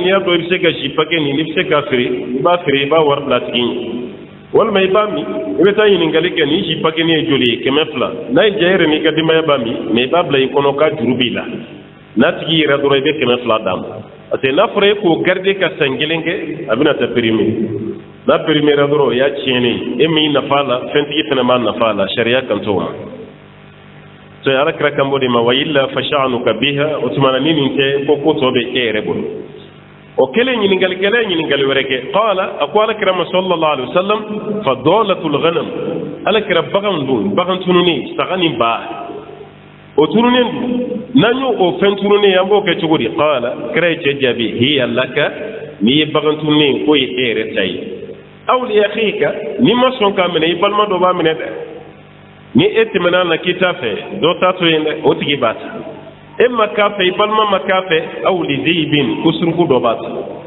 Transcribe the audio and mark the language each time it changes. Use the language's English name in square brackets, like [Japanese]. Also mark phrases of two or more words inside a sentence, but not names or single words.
[Bambara] n'i y'a dɔn i bɛ se ka si paquet nin i bɛ se k'a feere i b'a feere i b'a wari bila tigi ɲɛ walima i b'a min i bɛ taa ɲininkali kɛ nin si paquet nin ye joli ye 200 n'a ye diya e yɛrɛ n'i ka denbaya b'a min mais i b'a bila i kɔnɔ k'a juru b'i la n'a tigi yɛrɛ dɔrɔn i bɛ 200 d'a ma [French] parce que [Bambara] n'a fɔra e k'o garder ka san kelen kɛ a bɛna taa périmé n'a périmé ra dɔrɔn o y'a tiɲɛnen e min nafa la fɛntigi fana b'a nafa la sariya kan t'o ma so ala kira kambo de ma [Arabic] وإلا فشأنك بها [Bambara] o tumana ni nin tɛ ko ko tɔ bɛ e yɛrɛ bolo o kelen ɲininkali kɛlɛ ɲininkali wɛrɛ kɛ qala a ko ala kira ma [Arabic] صلى الله عليه وسلم فضالة الغنم [Bambara] ala kira bagan dun bagan tununi saga ni ba o tununen dun n'an y'o o fɛn tununen an b'o kɛ cogo di qala kira ye cɛ jaabi [Arabic] هي لك [Bambara] n'i ye bagan tununen k'o ye e yɛrɛ ta ye [Arabic] أو لأخيك [Bambara] ni ma sɔn k'a minɛ i balima dɔ b'a minɛ dɛ ni e tɛmɛna na k'i t'a fɛ dɔ t'a to yen dɛ o tigi b'a ta e ma k'a fɛ i balima ma k'a fɛ [Arabic] أو للذئب [Bambara] ko suruku dɔ b'a ta